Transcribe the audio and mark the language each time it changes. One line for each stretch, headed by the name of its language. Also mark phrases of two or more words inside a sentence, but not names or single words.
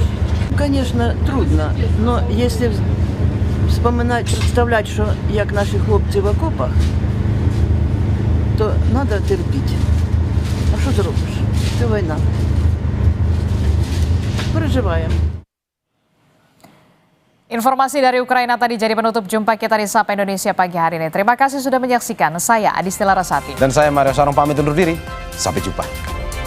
Ukrainian: Звісно, трудно, але якщо
Russian: вспоминать, представлять,
Ukrainian: що як наші хлопці в окопах, то треба терпіти. А що зробиш? Це війна. переживаем.
Indonesian: Informasi dari Ukraina tadi jadi penutup jumpa kita di Sapa Indonesia pagi hari ini. Terima kasih sudah menyaksikan. Saya Adistila Rasati. Dan saya Mario Sarong pamit undur diri. Sampai jumpa.